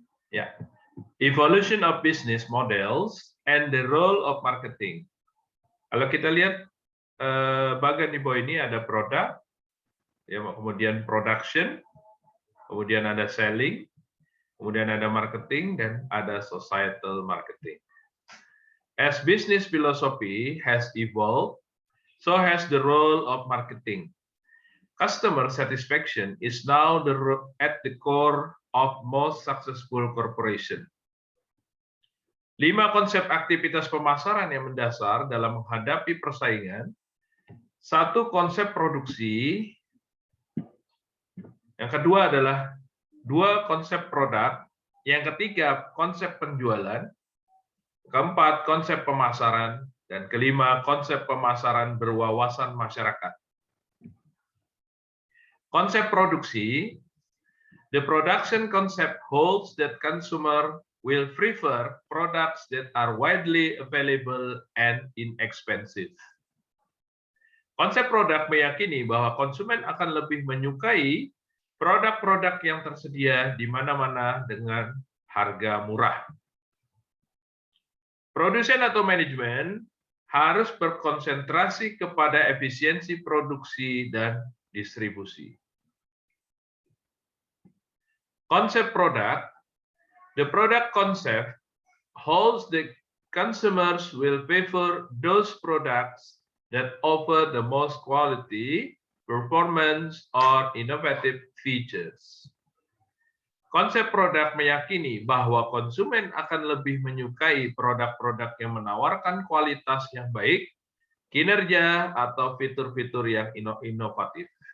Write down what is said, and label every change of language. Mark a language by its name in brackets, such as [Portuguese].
[English] Ya, evolution of business models and the role of marketing. [Indonesian] Kalau kita lihat bagian di bawah ini ada produk, ya, kemudian production, kemudian ada selling, kemudian ada marketing, dan ada [English] societal marketing. As business philosophy has evolved, so has the role of marketing. Customer satisfaction is now at the core of most successful corporation. [Indonesian] 5 konsep aktivitas pemasaran yang mendasar dalam menghadapi persaingan. 1, konsep produksi. Yang kedua adalah 2, konsep produk. Yang ketiga, konsep penjualan. Keempat, konsep pemasaran. Dan kelima, konsep pemasaran berwawasan masyarakat. Konsep produksi. [English] The production concept holds that consumer will prefer products that are widely available and inexpensive. [Indonesian] Konsep produk meyakini bahwa konsumen akan lebih menyukai produk-produk yang tersedia di mana-mana dengan harga murah. Produsen atau manajemen harus berkonsentrasi kepada efisiensi produksi dan distribusi. Konsep produk. [English] The product concept holds that consumers will prefer those products that offer the most quality, performance, or innovative features. [Indonesian] Konsep produk meyakini bahwa konsumen akan lebih menyukai produk-produk yang menawarkan kualitas yang baik, kinerja, atau fitur-fitur yang inovatif.